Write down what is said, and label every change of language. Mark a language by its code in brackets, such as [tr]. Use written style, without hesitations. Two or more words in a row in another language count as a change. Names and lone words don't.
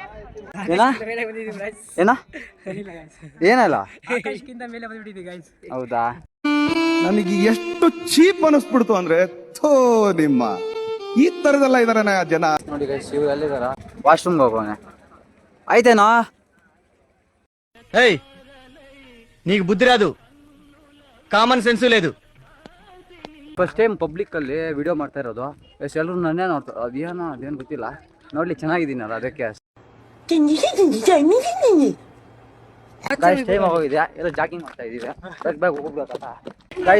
[kn] ಏನಲ್ಲ ಹೌದಾ? ನನಗೆ ಎಷ್ಟು ಚೀಪ್ ಅನಿಸ್ಬಿಡ್ತು ಅಂದ್ರೆ, ಥೋ ನಿಮ್ಮ ಈ ತರದೆಲ್ಲ ಇದಾರೆ ಜನ. ನೋಡಿ ಗೈಸ್, ಇವ್ರು ಎಲ್ಲಿದಾರ? ವಾಶ್ರೂಮ್ಗೆ ಹೋಗೋನೆ. ಆಯ್ತೇನಾ? [te] ఏయ్ నీకు బుద్ధి రాదు, [en] common sense [te] లేదు. [en] first time [kn] ಪಬ್ಲಿಕ್ಕಲ್ಲಿ ವಿಡಿಯೋ ಮಾಡ್ತಾ ಇರೋದು. ಎಷ್ಟು ಎಲ್ಲರೂ ನನ್ನೇ ನೋಡ್ತಾರೆ. ಅದೇನು ಗೊತ್ತಿಲ್ಲ. ನೋಡ್ಲಿ ಚೆನ್ನಾಗಿದ್ದೀನಲ್ಲ ಅದಕ್ಕೆ. ಟೈಮ್ ಆಗೋಗಿದೆ, ಎಲ್ಲ ಜಾಗಿಂಗ್ ಮಾಡ್ತಾ ಇದೀವಿ. ಬೇಗ ಹೋಗ್ಬೇಕಲ್ಲ ಗೈಸ್.